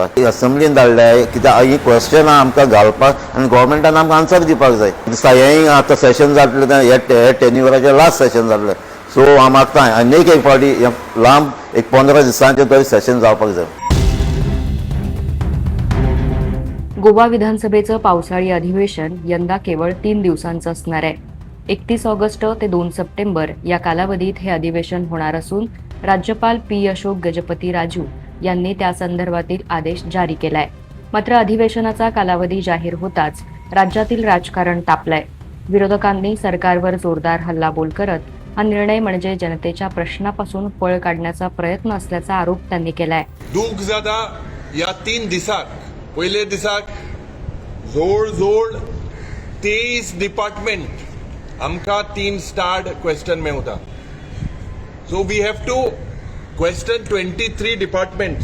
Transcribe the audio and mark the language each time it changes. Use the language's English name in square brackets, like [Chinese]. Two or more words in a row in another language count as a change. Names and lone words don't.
[Konkani] असेंब्लीन धाडल्या कित्याक ही क्वेश्चनां आमकां घालपाक आनी गोवोरमेंटान आमकां आन्सर दिवपाक जाय. हेंय आतां सेशन जातलें हे टेन्युराचें [English] last session [Konkani] जातलें, सो हांव मागता आनीक एक फावटी लांब 15 दिसांचें तरी सेशन जावपाक जाय. [Marathi] गोवा विधानसभेचं पावसाळी अधिवेशन यंदा केवळ 3 दिवसांचं असणार आहे. 31 ऑगस्ट ते 2 सप्टेंबर या कालावधीत हे अधिवेशन होणार असून राज्यपाल पी. अशोक गजपती राजू यांनी त्या संदर्भातील आदेश जारी केलाय. मात्र अधिवेशनाचा कालावधी जाहीर होताच राज्यातील राजकारण तापलंय. विरोधकांनी सरकारवर जोरदार हल्लाबोल करत हा निर्णय म्हणजे जनतेच्या प्रश्नापासून पळ काढण्याचा प्रयत्न असल्याचा आरोप त्यांनी केलाय. [Konkani] दूख जाता या 3 दिसाक. पयले दिसाक जोड 23 डिपार्टमेंट आमकां 3 [English] starred question [Konkani] मेवता. [English] so we have to question 23 departments.